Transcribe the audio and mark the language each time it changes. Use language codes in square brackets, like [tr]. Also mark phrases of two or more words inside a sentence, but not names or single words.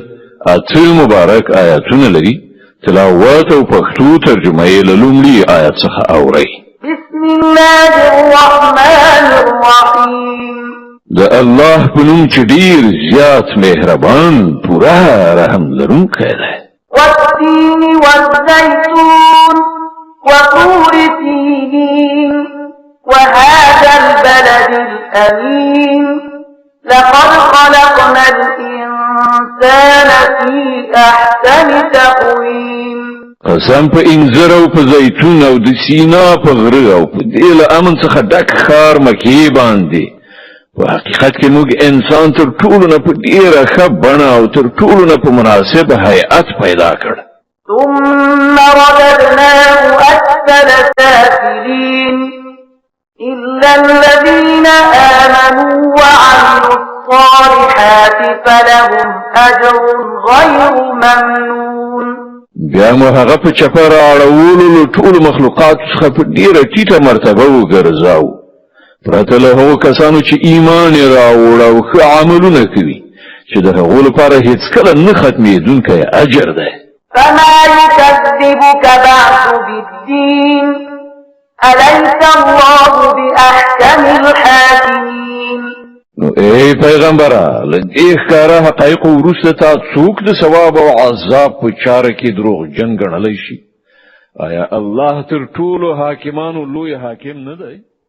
[ps] اته مبارک آیاتونه لري. تلاوت او پښتو ترجمه یې له لومړي آیت څخه اورئ. [ar] بسم الله الرحمن الرحیم. [ps] د الله په نوم چې ډېر زیات مهربان پوره رحم لرونکی دی. [ar] والتین والزیتون وطور سینین وهذا البلد الأمين لقد خلقنا الإنسان في أحسن تقويم. [ps] قسم په انځر او په زیتون او د سینا په غره او په دې له امن څخه ډک ښار مکې باندې په حقیقت کې موږ انسان تر ټولو نه په ډېره ښه بڼه او تر ټولو نه په مناسب هیئت پیدا کړ. [ar] ثم رددناه أسفل سافلين إلا الذين آمنوا وعملوا الصالحات فلهم أجر غير ممنون. [ps] بیا مو هغه په چپه راړولو له ټولو مخلوقاتو څخه په ډېره ټیټه مرتبه وګرځاو پرته له هغو کسانو چې ایمان یې راوړ او ښه عملونه کوي چې د هغو لپاره هېڅکله نه ختمېدونکی اجر دی. [ar] فما يكذبك بعد بالدين أليس الله بأحكم الحاكمين. [ps] نو ای پیغمبره له دې ښکاره حقایقو وروسته تا څوک د ثواب او عذاب په چاره کې دروغجن ګڼلی شي؟ آیا الله تر ټولو حاکمانو لوی حاکم نه دی؟